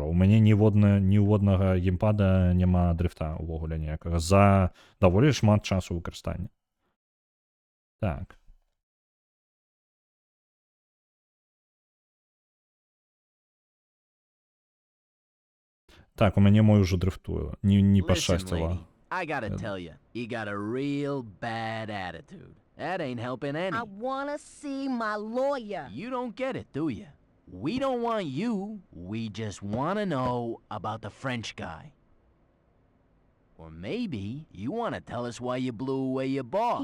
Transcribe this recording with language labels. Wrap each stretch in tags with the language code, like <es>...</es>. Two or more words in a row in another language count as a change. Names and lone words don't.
<be>У мяне ніводнага геймпада няма дрыфта ўвогуле ніякага за даволі шмат часу выкарыстання. Так. Так, у мяне мой ужо дрыфтуе. Не</be> <en>Listen,</en> <be>пашчасціла.</be> <en>lady, I gotta tell you got a real bad attitude. That ain't helping any. I wanna see my lawyer. You don't get it, do you? We don't want you. We just want to know about the French guy. Or maybe you want to tell us why you blew away your boss.</en>